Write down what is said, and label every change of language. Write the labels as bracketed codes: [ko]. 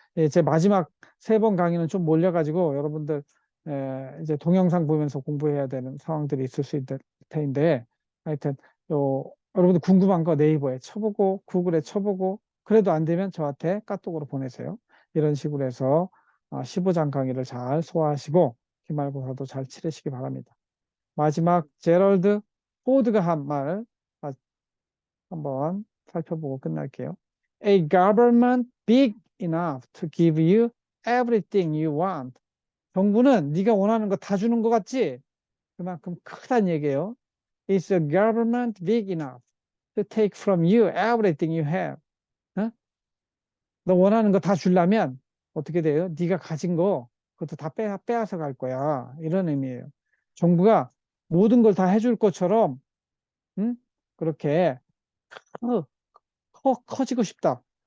[ko] 예, 제 마지막 3번 강의는 좀 몰려가지고 여러분들 이제 동영상 보면서 공부해야 되는 상황들이 있을 수 있을 텐데 하여튼 여러분들 궁금한 거 네이버에 쳐보고 구글에 쳐보고 그래도 안 되면 저한테 카톡으로 보내세요. 이런 식으로 해서 15장 강의를 잘 소화하시고 기말고사도 잘 치르시기 바랍니다. 마지막 제럴드 포드가 한 말 한번 살펴보고 끝날게요. [en] a government big enough to give you everything you want. [ko] 정부는 네가 원하는 거 다 주는 것 같지? 그만큼 크다는 얘기예요. [en] Is a government big enough to take from you everything you have? 어? [ko] 너 원하는 거 다 주려면 어떻게 돼요? 네가 가진 거 그것도 다 빼앗아 갈 거야. 이런 의미예요. 정부가 모든 걸 다 해줄 것처럼 응? 그렇게 커, 커지고 싶다.